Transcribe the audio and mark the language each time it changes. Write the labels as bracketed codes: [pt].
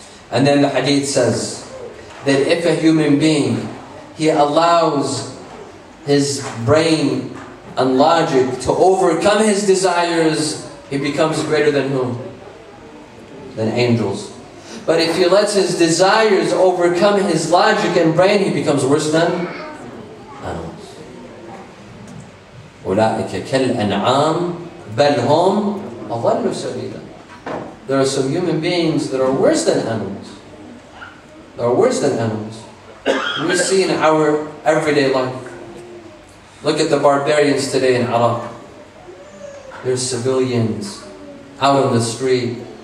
[en] And then the hadith says that if a human being, he allows his brain and logic to overcome his desires, he becomes greater than whom? Than angels. But if he lets his desires overcome his logic and brain, he becomes worse than animals. [ar] أولئك كالأنعام بل هم أضل سبيلا. [en] There are some human beings that are worse than animals. They are worse than animals. We see in our everyday life. Look at the barbarians today in Iraq. There's civilians out on the street.